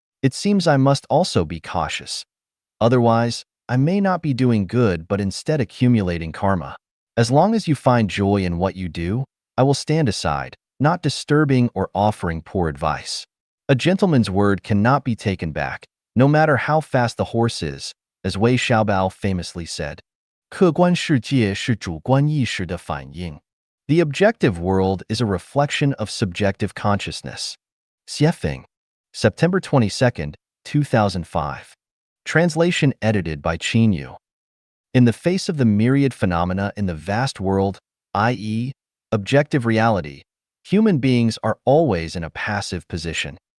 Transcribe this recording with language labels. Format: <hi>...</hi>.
<en>It seems I must also be cautious. Otherwise, I may not be doing good but instead accumulating karma. As long as you find joy in what you do, I will stand aside, not disturbing or offering poor advice. A gentleman's word cannot be taken back, no matter how fast the horse is, as Wei Xiaobao famously said.</en> <zh>客观世界是主观意识的反应.</zh> <en>The objective world is a reflection of subjective consciousness. Xiefeng, September 22, 2005. Translation edited by Qin. In the face of the myriad phenomena in the vast world, i.e., objective reality, human beings are always in a passive position.</en>